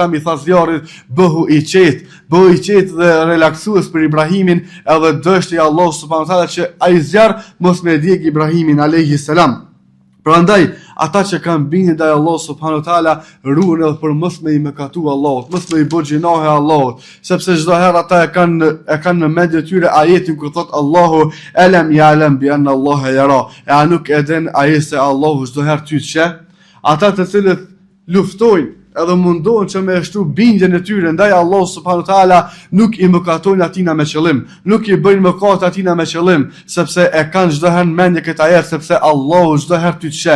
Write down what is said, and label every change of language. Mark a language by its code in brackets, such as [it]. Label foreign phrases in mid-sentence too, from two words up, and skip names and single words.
[sq] i tha zjarrit, bëhu i qetë dhe relaksues për Ibrahimin, edhe dështi Allahu [ar] سبحانه وتعالى [sq] që ai zjarr mos me djeg Ibrahimin [ar] عليه السلام. [sq] Prandaj, ata që kanë bindje ndaj Allahut [ar] سبحانه وتعالى [sq] ruhen edhe për mos me i mëkatu Allahut, mos me i bëj gjinohe Allahut, sepse çdo herë ata e kanë në mendje tyre ajetin kur thot Allahu [ar] ألم يعلم بأن الله يرى. [sq] A nuk e din ai se Allahu çdo herë ty sheh? Ata të cilët luftojnë edhe mundohen që me shtu bindjen e tyre ndaj Allahut [ar] سبحانه وتعالى [sq] nuk i mëkatojnë atina me qëllim, nuk i bëjnë mëkat atina me qëllim, sepse e kanë çdo herë mendje këtë ajet, sepse Allahu çdo herë ty të sheh.